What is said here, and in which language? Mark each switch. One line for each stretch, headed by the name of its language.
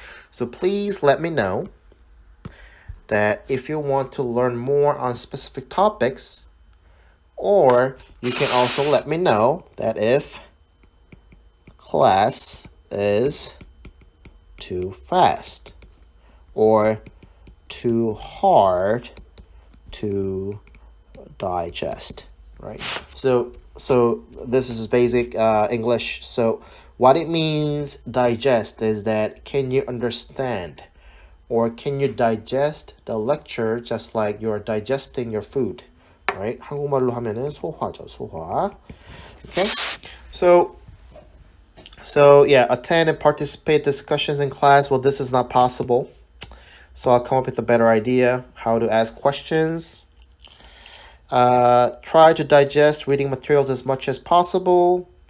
English: So please let me know that if you want to learn more on specific topics, or you can also let me know that if class is too fast or too hard to digest, right? So this is basic English. So what it means digest is that can you understand or can you digest the lecture just like you're digesting your food, right?
Korean: 한국말로 하면은 소화죠, 소화.
English: Okay? So yeah, attend and participate discussions in class. Well, this is not possible. So I'll come up with a better idea how to ask questions. Try to digest reading materials as much as possible.